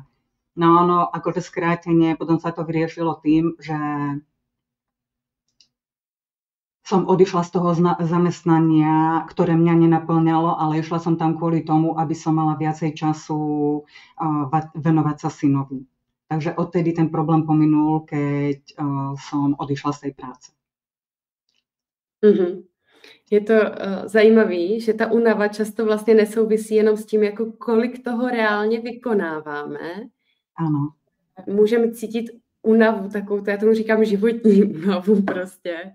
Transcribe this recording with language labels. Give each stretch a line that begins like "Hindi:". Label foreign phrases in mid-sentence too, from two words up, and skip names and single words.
Slovak: No ono, akože skrátenie, potom sa to vyriešilo tým, že som odišla z toho zamestnania, ktoré mňa nenaplňalo, ale išla som tam kvôli tomu, aby som mala viacej času venovať sa synovi. Takže odtedy ten problém pominul, keď som odišla z tej práce. Mm-hmm.
Czech: Je to zajímavé, že ta únava často vlastně nesouvisí jenom s tím, jako kolik toho reálně vykonáváme. Ano. Můžeme cítit únavu, takovou, já tomu říkám životní únavu prostě.